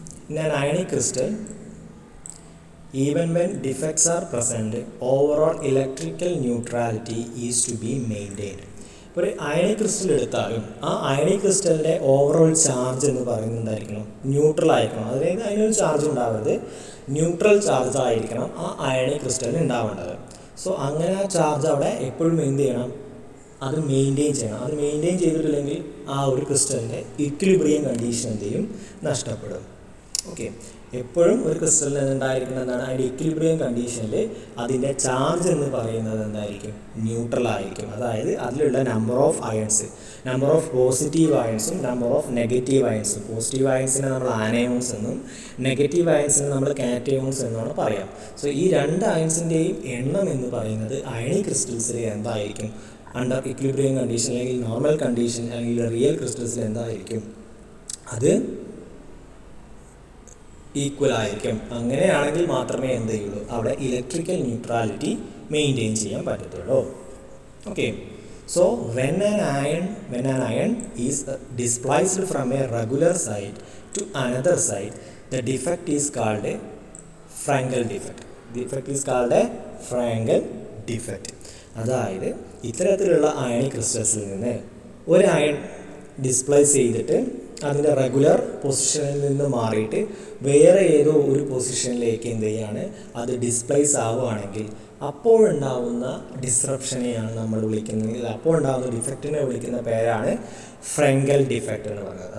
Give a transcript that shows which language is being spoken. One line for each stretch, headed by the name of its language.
English: In an ionic crystal, even when defects are present, overall electrical neutrality is to be maintained.
Malayalam: ഒരു ionic crystal എടുത്താലും ആ ionic ക്രിസ്റ്റലിൻ്റെ overall charge എന്ന് പറയുന്നത് എന്തായിരിക്കണം? Neutral ആയിരിക്കണം. അതായത് അതിനൊരു ചാർജ് ഉണ്ടാവരുത്, ന്യൂട്രൽ ചാർജ് ആയിരിക്കണം ആ അയണിക് ക്രിസ്റ്റലിന് ഉണ്ടാവേണ്ടത്. സോ അങ്ങനെ ആ ചാർജ് അവിടെ എപ്പോഴും എന്ത് ചെയ്യണം? അത് മെയിൻറ്റെയിൻ ചെയ്യണം. അത് മെയിൻറ്റെയിൻ ചെയ്തിട്ടില്ലെങ്കിൽ ആ ഒരു ക്രിസ്റ്റലിൻ്റെ ഇക്വിലിബ്രിയം കണ്ടീഷൻ എന്ത് ചെയ്യും? നഷ്ടപ്പെടും. ഓക്കെ, എപ്പോഴും ഒരു ക്രിസ്റ്റലിന് ഉണ്ടായിരിക്കുന്നത് എന്താണ്? അതിൻ്റെ ഇക്വിലിബ്രിയം കണ്ടീഷനിൽ അതിൻ്റെ ചാർജ് എന്ന് പറയുന്നത് എന്തായിരിക്കും? ന്യൂട്രൽ ആയിരിക്കും. അതായത് അതിലുള്ള number of ions, number of positive അയൺസും number of negative അയൺസും. Positive അയൺസിനെ നമ്മൾ ആനയോൺസ് എന്നും നെഗറ്റീവ് അയൺസിനെ നമ്മൾ കാറ്റയോൺസ് എന്നാണ് പറയാം. സോ ഈ രണ്ട് അയൺസിൻ്റെയും എണ്ണം എന്ന് പറയുന്നത് അയണിക് ക്രിസ്റ്റൽസിൽ എന്തായിരിക്കും? അണ്ടർ ഇക്വിലിബ്രിയം കണ്ടീഷൻ അല്ലെങ്കിൽ നോർമൽ കണ്ടീഷൻ അല്ലെങ്കിൽ റിയൽ ക്രിസ്റ്റൽസിൽ എന്തായിരിക്കും? അത് ഈക്വൽ ആയിരിക്കും. അങ്ങനെയാണെങ്കിൽ മാത്രമേ എന്ത് ചെയ്യുള്ളൂ? അവിടെ ഇലക്ട്രിക്കൽ ന്യൂട്രാലിറ്റി മെയിൻറ്റെയിൻ ചെയ്യാൻ പറ്റത്തുള്ളൂ.
English: Okay, so when an ion is displaced from a regular site to another site, the defect is called a Frankel defect. Defect is called a Frankel defect.
Malayalam: അതായത് ഇത്തരത്തിലുള്ള അയണിക് ക്രിസ്റ്റൽസിൽ നിന്ന് ഒരു iron displace ചെയ്തിട്ട് അതിൻ്റെ regular പൊസിഷനിൽ നിന്ന് മാറിയിട്ട് വേറെ ഏതോ ഒരു പൊസിഷനിലേക്ക് എന്ത് ചെയ്യാണ് അത് ഡിസ്പ്ലേസ് ആവുകയാണെങ്കിൽ അപ്പോഴുണ്ടാവുന്ന ഡിസ്റപ്ഷനെയാണ് നമ്മൾ വിളിക്കുന്നത്, അപ്പോഴുണ്ടാവുന്ന ഡിഫക്റ്റിനെ വിളിക്കുന്ന പേരാണ് ഫ്രെങ്കൽ ഡിഫക്റ്റ് എന്ന് പറയുന്നത്.